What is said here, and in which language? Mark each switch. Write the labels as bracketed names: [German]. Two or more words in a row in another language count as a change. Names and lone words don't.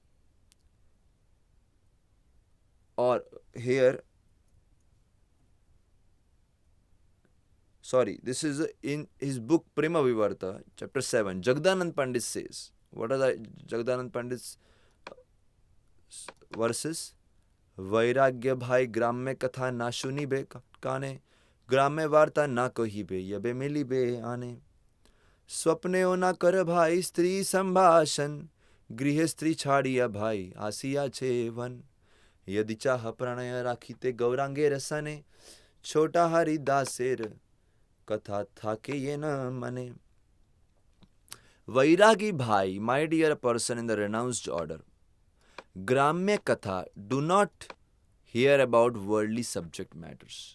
[English] Or here, this is in his book Prema Vivarta, chapter 7. Jagadanand Pandit says, what are the Jagadanand Pandit's verses? [Bangla] বৈরাগ্য ভাই গ্রাম্য কথা না শুনি বে কানে, গ্রাম্য বার্তা না কহি বে যবে মিলি বে আনে. স্বপ্নে না কর ভাই স্ত্রী সম্ভাষণ, গৃহ স্ত্রী ছাড়িয়া ভাই আসিয়া ছে বন. যদি চাহ প্রণয় রাখীতে গৌরাঙ্গে রসনে, ছোটা হরি দাসের কথা থাকে যে ন মনে. বৈরাগী ভাই, [English] my dear person in the renounced order, [Bangla] গ্রাম্য কথা, [English] do not hear about worldly subject matters.